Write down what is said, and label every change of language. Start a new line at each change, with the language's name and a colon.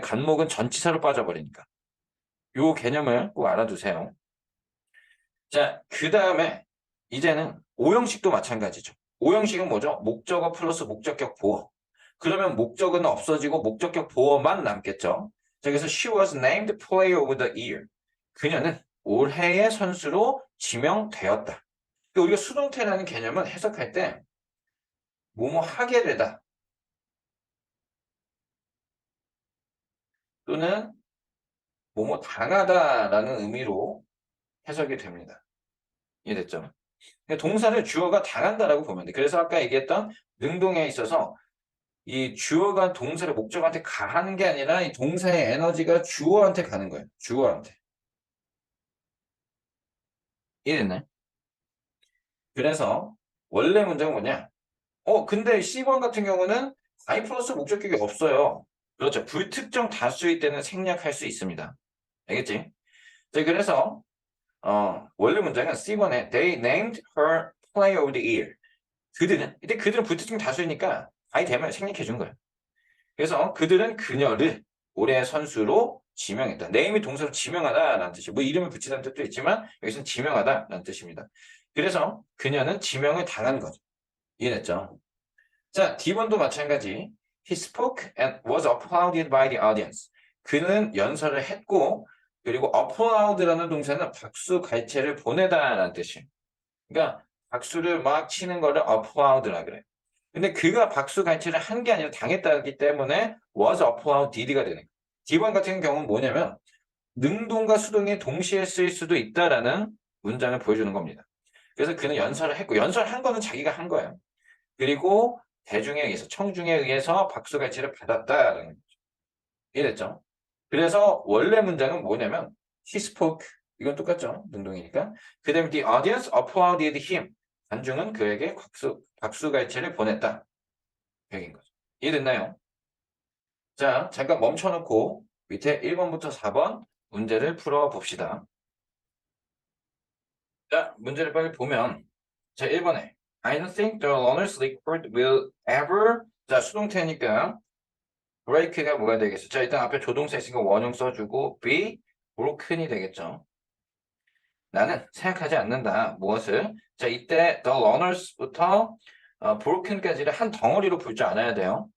Korean: 간목은 전치사로 빠져버리니까. 요 개념을 꼭 알아두세요. 자, 그 다음에 이제는 오형식도 마찬가지죠. 오형식은 뭐죠? 목적어 플러스 목적격 보어. 그러면 목적어는 없어지고 목적격 보어만 남겠죠. 자, 그래서
English: she was named player of the year.
Korean: 그녀는 올해의 선수로 지명되었다. 그러니까 우리가 수동태라는 개념은 해석할 때 뭐뭐 하게 되다 또는 뭐뭐 당하다라는 의미로 해석이 됩니다. 이해됐죠? 그러니까 동사를 주어가 당한다라고 보면 돼. 그래서 아까 얘기했던 능동에 있어서 이 주어가 동사를 목적한테 가하는 게 아니라 이 동사의 에너지가 주어한테 가는 거예요. 주어한테. 이해됐나요? 그래서 원래 문장은 뭐냐? 근데 C번 같은 경우는 I 플러스 목적격이 없어요. 그렇죠. 불특정 다수일 때는 생략할 수 있습니다. 알겠지? 자, 그래서 원래 문장은 C번에
English: They named her player of the year.
Korean: 이때 그들은 불특정 다수이니까 I 되면 생략해 준 거예요. 그래서 그들은 그녀를 올해의 선수로 지명했다. name이 동사로 지명하다라는 뜻이에요. 뭐 이름을 붙이다는 뜻도 있지만 여기서는 지명하다라는 뜻입니다. 그래서 그녀는 지명을 당한 거죠. 이해됐죠? 자, D번도 마찬가지.
English: He spoke and was applauded by the audience.
Korean: 그는 연설을 했고 그리고 applaud라는 동사는 박수 갈채를 보내다라는 뜻이에요. 그러니까 박수를 막 치는 거를 applaud라 그래. 근데 그가 박수 갈채를 한 게 아니라 당했다기 때문에 was applauded가 되는 거예요. D번 같은 경우는 뭐냐면 능동과 수동이 동시에 쓰일 수도 있다라는 문장을 보여주는 겁니다. 그래서 그는 연설을 했고 연설한 거는 자기가 한 거예요. 그리고 대중에 의해서, 청중에 의해서 박수갈채를 받았다라는 거죠. 이해됐죠? 그래서 원래 문장은 뭐냐면
English: he spoke,
Korean: 이건 똑같죠? 능동이니까. 그 다음에
English: the audience applauded him.
Korean: 관중은 그에게 박수갈채를 보냈다. 여긴 거죠. 이해됐나요? 자, 잠깐 멈춰놓고 밑에 1번부터 4번 문제를 풀어봅시다. 자, 문제를 빨리 보면 자, 1번에
English: I don't think the learner's record will ever.
Korean: 자, 수동태니까 break가 뭐가 되겠어? 자, 일단 앞에 조동사 있으니까 원형 써주고 be broken이 되겠죠. 나는 생각하지 않는다. 무엇을? 자, 이때 the learners부터 broken까지를 한 덩어리로 풀 줄 알아야 돼요.